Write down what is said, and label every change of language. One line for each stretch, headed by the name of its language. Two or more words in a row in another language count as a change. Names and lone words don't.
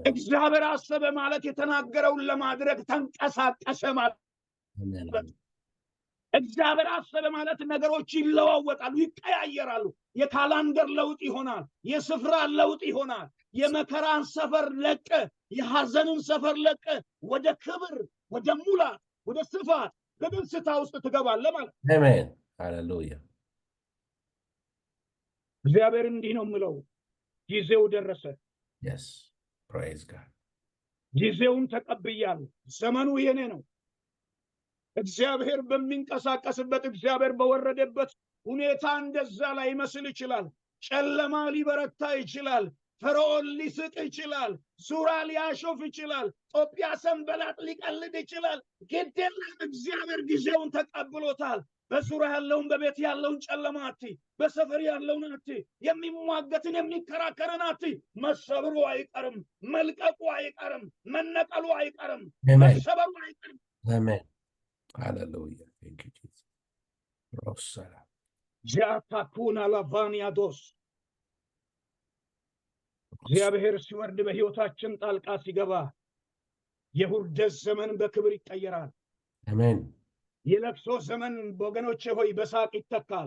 Amharic: እግዚአብሔር አሰበ ማለት የተናገረውን ለማድረግ ተንቀሳቀሰ ማለት። እግዚአብሔር አሰበ ማለት ነገሮች ይለዋወጣሉ፣ ይቀያየራሉ። የካላንደር ለውጥ ይሆናል፣ የስፍራ ለውጥ ይሆናል። የመከራን ሰፈር ለቀ፣ የሐዘንን ሰፈር ለቀ ወደ ክብር፣ ወደ ሙላት፣ ወደ ስፋት፣ በደስታ ውስጥ ትገባለህ ማለት። አሜን ሃሌሉያ። እግዚአብሔር እንዲህ ነው የምለው፣ ጊዜው ደረሰ።
English: yes praise god።
Amharic: ጊዜውን ተቀብያለሁ። ዘመኑ የኔ ነው። እግዚአብሔር በሚንቀሳቀስበት እግዚአብሔር በወረደበት ሁኔታ እንደዛ ላይ መስል ይችላል። ጨለማ ሊበረታ ይችላል። ፈርዖን ሊስቅ ይችላል። ዙራ ሊያሾፍ ይችላል። ጦቢያ ሰንበላጥ ሊቀልድ ይችላል። ግዴለም እግዚአብሔር ጊዜውን ተቀብሎታል። በዙሪያ ያለውን በቤት ያለውን ጨለማ አትይ፣ በሰፈር ያለውን አትይ፣ የሚሟገትን የሚከራከርን አትይ። መሰብሩ አይቀርም፣ መልቀቁ አይቀርም፣ መነቀሉ አይቀርም፣ መሰበሩ አይቀርም። አሜን ሃሌሉያ።
English: thank you jesus
Amharic: ሮሰላ ጃታኩና ላቫኒያዶስ እግዚአብሔር ሲወርድ በሕይወታችን ጣልቃ ሲገባ የውርደት ዘመን በክብር ይቀየራል። አሜን። የለቅሶ ዘመን ወገኖቼ ሆይ በሳቅ ይተካል።